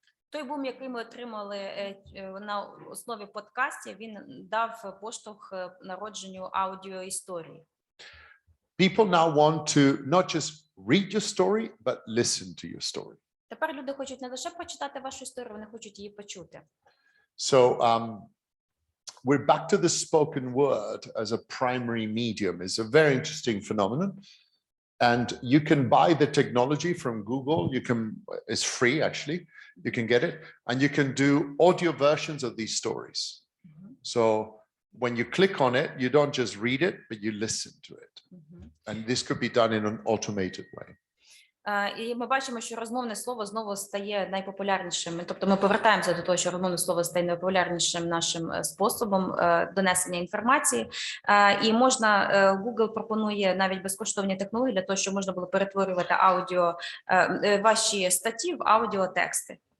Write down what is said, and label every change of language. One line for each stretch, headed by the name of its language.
Ukrainian: Той бум, який ми отримали на основі подкастів, він дав поштовх народженню аудіоісторії.
English: People now want to not just read your story, but listen to your story.
Ukrainian: Тепер люди хочуть не лише прочитати вашу історію, вони хочуть її почути.
English: So we're back to the spoken word as a primary medium. It's a very interesting phenomenon. And you can buy the technology from Google. It's free actually. You can get it. And you can do audio versions of these stories. So when you click on it, you don't just read it, but you listen to it. And this could be done in an automated way.
Ukrainian: І ми бачимо, що розмовне слово знову стає найпопулярнішим. Тобто ми повертаємося до того, що розмовне слово стає найпопулярнішим нашим способом донесення інформації. І можна, Google пропонує навіть безкоштовні технології для того, щоб можна було перетворювати ваші статті в аудіотексти.